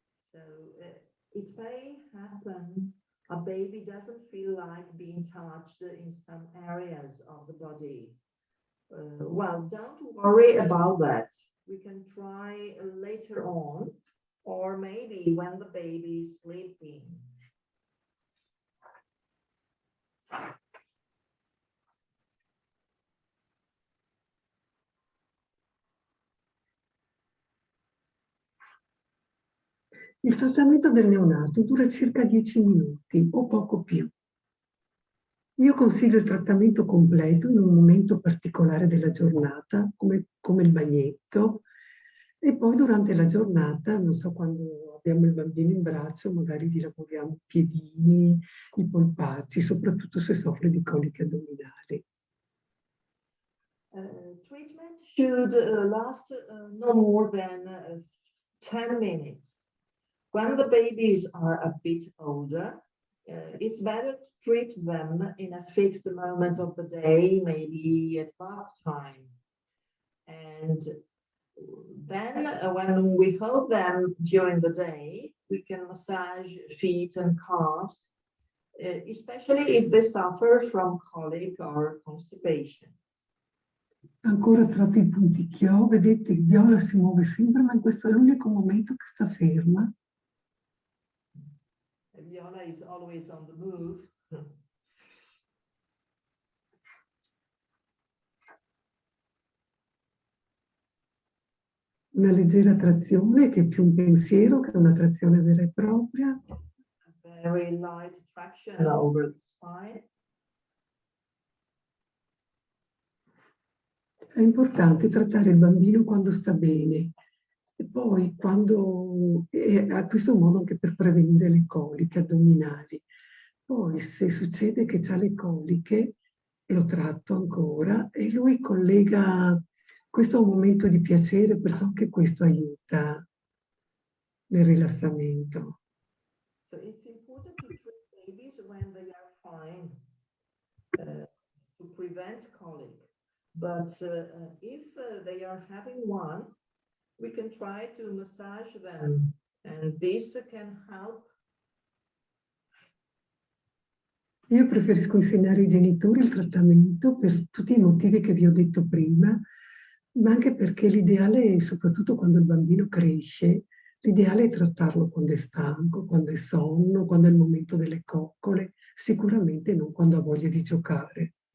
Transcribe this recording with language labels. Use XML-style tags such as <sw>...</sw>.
<en>So it may happen a baby doesn't feel like being touched in some areas of the body. Well, don't worry about that. We can try later on, or maybe when the baby is sleeping.</en> <it>Il trattamento del neonato dura circa 10 minuti o poco più. Io consiglio il trattamento completo in un momento particolare della giornata, come il bagnetto, e poi durante la giornata, non so, quando abbiamo il bambino in braccio, magari gli lavoriamo i piedini, i polpacci, soprattutto se soffre di coliche addominali.</it> <en>Treatment should last no more than 10 minutes. When the babies are a bit older, it's better to treat them in a fixed moment of the day, maybe at bath time. And then when we hold them during the day, we can massage feet and calves, especially if they suffer from colic or constipation.</en> <it>Ancora tratto i punti chio, vedete che Viola si muove sempre, ma questo è l'unico momento che sta ferma.</it> <en>Viola is always on the move.</en> <it>Una leggera trazione che è più un pensiero che una trazione vera e propria.</it> <en>A very light traction over the spine.</en> <it>È importante trattare il bambino quando sta bene e poi quando a questo modo anche per prevenire le coliche addominali. Poi se succede che ha le coliche, lo tratto ancora e lui collega, questo è un momento di piacere, perciò anche questo aiuta nel rilassamento.</it> <en>So it's important to treat babies when they are fine to prevent colic. But if they are having one, we can try to massage them, and this can help.</en> <it>Io preferisco insegnare ai genitori il trattamento per tutti i motivi che vi ho detto prima, ma anche perché l'ideale, soprattutto quando il bambino cresce, l'ideale è trattarlo quando è stanco, quando è sonno, quando è il momento delle coccole, sicuramente non quando ha voglia di giocare.</it>